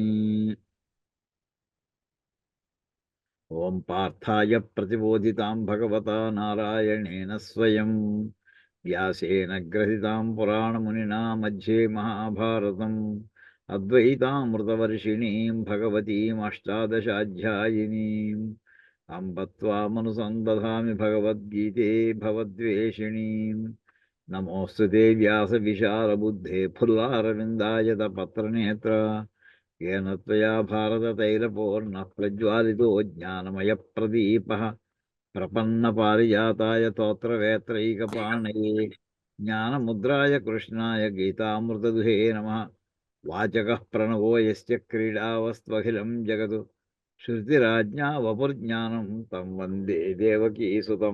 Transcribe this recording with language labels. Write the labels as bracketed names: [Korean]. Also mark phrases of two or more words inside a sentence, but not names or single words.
[Sanskrit] ఓం పార్థాయ ప్రతిబోధితాం భగవతా నారాయణేన స్వయం వ్యాసేన గ్రథితాం పురాణమునినా మధ్యే మహాభారతం అద్వైతామృతవర్షిణీం భగవతీమష్టాదశాధ్యాయినీం అంబ త్వామనుసందధామి భగవద్గీతే భవద్వేషిణీం. నమోऽस्तुते వ్యాసవిశాలబుద్ధే ఫుల్లారవిందాయత పత్రనేత్ర येन त्वया भारततैलपूर्णः प्रज्वालितो ज्ञानमयप्रदीपः प्रपन्नपारिजाताय स्तोत्रवेत्रैकपाणये ज्ञानमुद्राय कृष्णाय गीतामृतदुहे नमः. वाचकः प्रणवो यस्य क्रीडावस्त्वखिलं जगत् श्रुतिराज्ञा वपुर्ज्ञानं तं वन्दे देवकीसुतं.